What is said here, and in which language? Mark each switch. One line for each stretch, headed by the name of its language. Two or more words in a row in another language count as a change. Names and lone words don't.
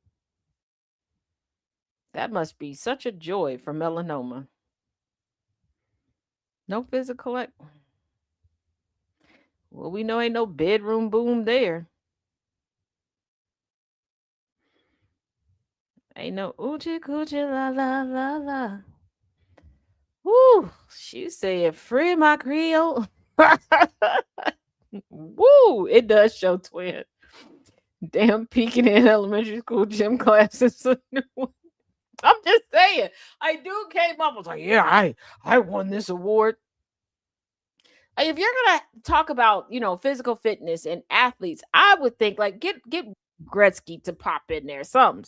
English: That must be such a joy for melanoma. No physical well, we know ain't no bedroom boom there. Ain't no oochie coochie la la la la. Woo! She said, "Free my Creole." Woo! It does show twin. Damn, peeking in elementary school gym classes. I'm just saying. I do came up. I was like, yeah, I won this award. If you're gonna talk about physical fitness and athletes, I would think like get Gretzky to pop in there, something.